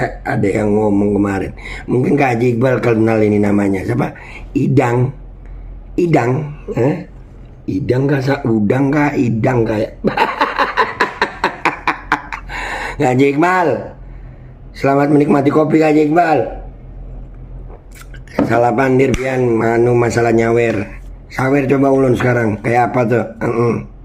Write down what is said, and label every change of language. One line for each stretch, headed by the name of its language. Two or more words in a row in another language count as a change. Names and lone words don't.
Indonesian: Ada yang ngomong kemarin. Mungkin Kak Haji Iqbal kenal ini namanya. Siapa? Idang. Idang. Idang kah? Udang kah? Idang kayak. Kak Haji Iqbal, selamat menikmati kopi Kak Haji Iqbal.
Banjar: Salah pandir pian, masalah nyawer. Sawer coba ulun sekarang.
Indonesian: Kayak apa tuh?